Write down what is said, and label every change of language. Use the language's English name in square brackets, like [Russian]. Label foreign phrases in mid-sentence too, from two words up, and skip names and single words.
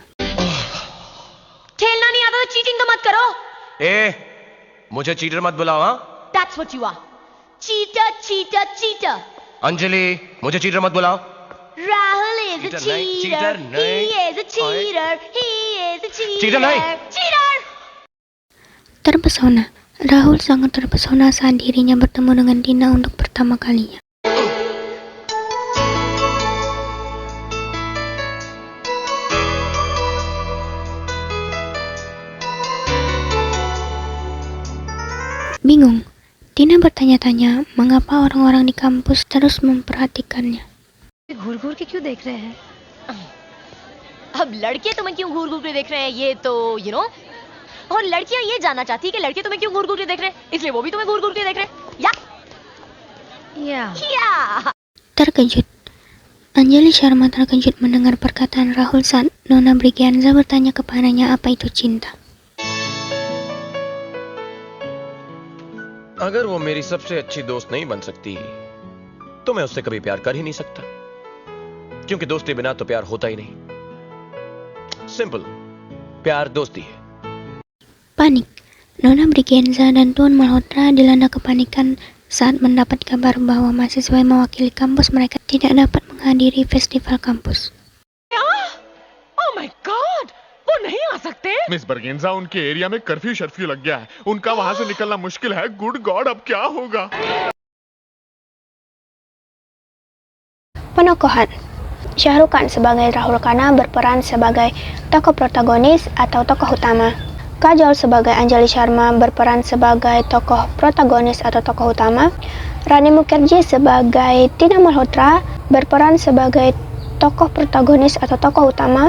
[Hindi] खेलना नहीं आता तो चीटिंग तो मत करो. मुझे चीटर मत बुलाओ हाँ [English] That's what you are. Cheater, cheater, cheater. [Hindi] अंजलि मुझे चीटर मत बुलाओ [English] Rahul is a [Hindi] Cheater नहीं, [English] cheater. cheater He [Hindi] नहीं. [English] is a cheater. He is a cheater. [Hindi] Cheater नहीं. [English] Cheater. [Indonesian] Terpesona, Rahul sangat terpesona saat dirinya bertemu dengan Tina untuk pertama kalinya. Bingung, Tina bertanya-tanya mengapa orang-orang di kampus terus memperhatikannya. [Hindi] घूर घूर के क्यों देख रहे हैं? अब लड़के तुम्हें क्यों घूर घूर के देख रहे हैं ये तो [English] you know [Hindi] और लड़कियां ये जानना चाहती है कि लड़के तुम्हें क्यों घूर घूर के देख रहे हैं, इसलिए वो भी तुम्हें घूर घूर के देख रहे हैं. या [Indonesian] Terkejut, Anjali Sharma terkejut mendengar perkataan Rahul saat Nona Briganza bertanya kepadanya apa itu cinta. [Hindi] अगर वो मेरी सबसे अच्छी दोस्त नहीं बन सकती तो मैं उससे कभी प्यार कर ही नहीं सकता क्योंकि दोस्ती बिना तो प्यार होता ही नहीं सिंपल प्यार दोस्ती है [Indonesian] Panik, Nona Briganza dan Tuan Malhotra dilanda kepanikan saat mendapat kabar bahwa mahasiswa yang mewakili kampus mereka tidak dapat menghadiri festival kampus. [English] Oh my god, [Hindi] वो नहीं आ सकते. मिस बर्गेंजा उनके एरिया में कर्फ्यू शर्फ्यू लग गया है उनका वहां से निकलना मुश्किल है [English] good God [Hindi] अब क्या होगा [Indonesian] Penokohan. Shah Rukh Khan sebagai Rahul Khanna berperan sebagai tokoh protagonis atau tokoh utama. Kajol sebagai Anjali Sharma berperan sebagai tokoh protagonis atau tokoh utama. Rani Mukherjee sebagai Tina Malhotra berperan sebagai tokoh protagonis atau tokoh utama.